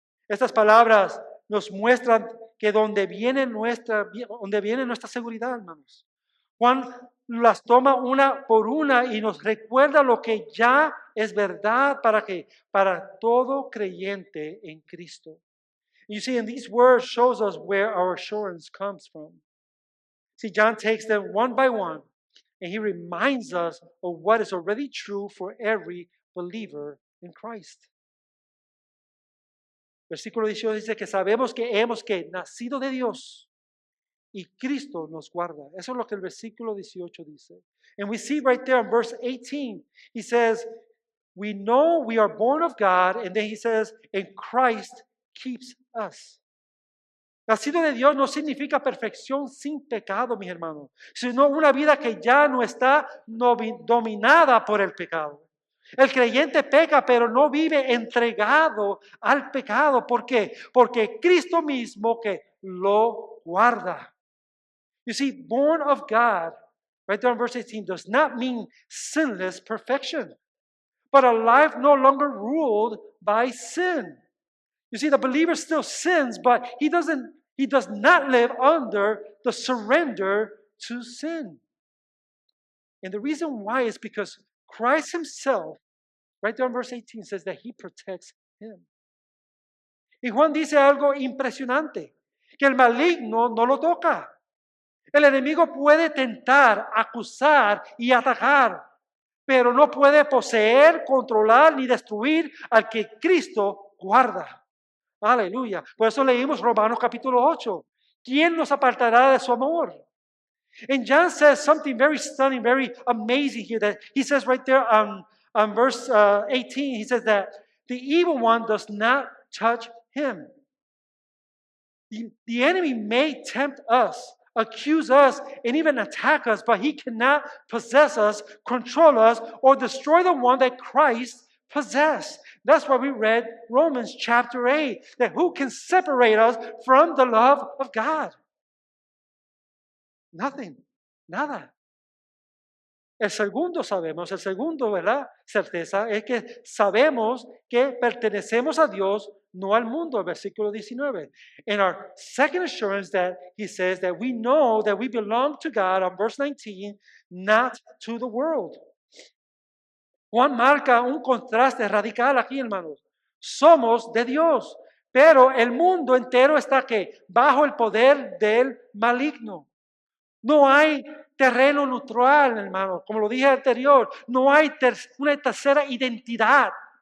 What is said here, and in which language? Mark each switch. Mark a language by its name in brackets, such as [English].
[Spanish] Estas palabras nos muestran que donde viene nuestra seguridad, hermanos. Juan las toma una por una y nos recuerda lo que ya es verdad para todo creyente en Cristo. [English] You see, in these words shows us where our assurance comes from. See, John takes them one by one, and he reminds us of what is already true for every believer in Christ. [Spanish] Versículo 18 dice que sabemos que hemos nacido de Dios y Cristo nos guarda. Eso es lo que el versículo 18 dice. [English] And we see right there in verse 18, he says, we know we are born of God, and then he says, and Christ keeps us. [Spanish] Nacido de Dios no significa perfección sin pecado, mis hermanos, sino una vida que ya no está dominada por el pecado. El creyente peca, pero no vive entregado al pecado. ¿Por qué? Porque Cristo mismo que lo guarda. [English] You see, born of God, right there in verse 18, does not mean sinless perfection, but a life no longer ruled by sin. You see, the believer still sins, but he does not live under the surrender to sin. And the reason why is because Christ himself, right there in verse 18, says that he protects him. [Spanish] Y Juan dice algo impresionante, que el maligno no lo toca. El enemigo puede tentar, acusar y atacar, pero no puede poseer, controlar ni destruir al que Cristo guarda. Aleluya. Por eso leímos Romanos capítulo 8. ¿Quién nos apartará de su amor? [English] And John says something very stunning, very amazing here. That he says right there on verse 18, he says that the evil one does not touch him. The enemy may tempt us, accuse us, and even attack us, but he cannot possess us, control us, or destroy the one that Christ possessed. That's why we read Romans chapter 8, that who can separate us from the love of God? Nothing, [Spanish] nada. El segundo sabemos, el segundo, ¿verdad? Certeza es que sabemos que pertenecemos a Dios, no al mundo, versículo 19. [English] And our second assurance that he says that we know that we belong to God, on verse 19, not to the world. [Spanish] Juan marca un contraste radical aquí, hermanos. Somos de Dios, pero el mundo entero está que bajo el poder del maligno. No hay terreno neutral, hermano. Como lo dije anterior, no hay una tercera identidad.